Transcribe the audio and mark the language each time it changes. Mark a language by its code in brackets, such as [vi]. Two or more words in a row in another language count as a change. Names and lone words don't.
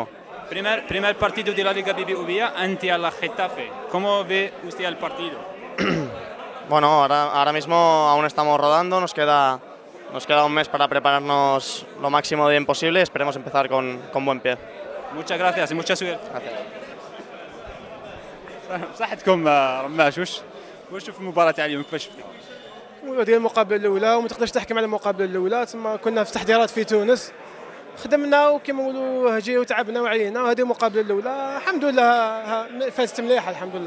[es] Primer partido de la Liga BBVA ante la Getafe. ¿Cómo ve usted el partido? Bueno, ahora mismo aún estamos rodando, nos queda un mes para prepararnos lo máximo de bien posible y esperemos empezar con buen pie. Muchas gracias y mucha suerte. Gracias. [ar] صحتكم رماش واش في المباراة تاع اليوم كيفاش شفتي؟ ديال المقابله الاولى وما تقدرش تحكم على المقابله الاولى، تما كنا في تحضيرات في تونس خدمنا وكما نقولوا هجي وتعبنا وعينا، وهذه المقابله الاولى الحمد لله فازت مليحه الحمد لله.